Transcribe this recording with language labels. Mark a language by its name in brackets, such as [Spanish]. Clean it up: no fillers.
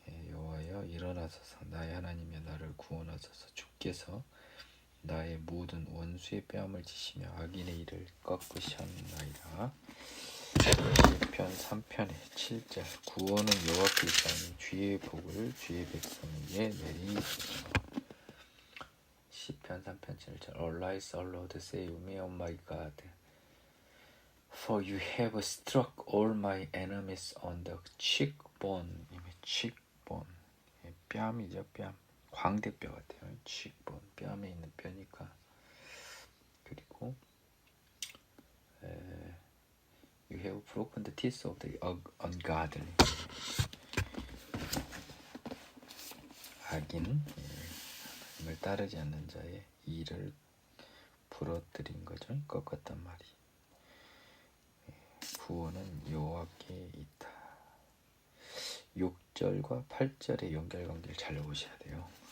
[Korean] 여호와여 일어나소서 나의 하나님이여 나를 구원하소서. 주께서 나의 모든 원수의 뺨을 치시며 악인의 일을 꺾으셨나이다. 시편 3편의 7절 구원은 여호와께 있사오니 주의 복을 주의 백성에게 내리소서. 시편 3편 7절 [English] Arise, O Lord, save me, O my God. For you have struck all my enemies on the cheekbone. [Korean] cheekbone. 뺨이죠, 뺨. 광대뼈 같아요. cheekbone. 뺨에 있는 뼈니까. 그리고 [English] You have broken the teeth of the ungodly. [Korean] 악인, 하나님을 따르지 않는 자의 이를 부러뜨린 거죠. 꺾었단 말이. 구원은 여호와께 있다. 6절과 8절의 연결관계를 잘 보셔야 돼요.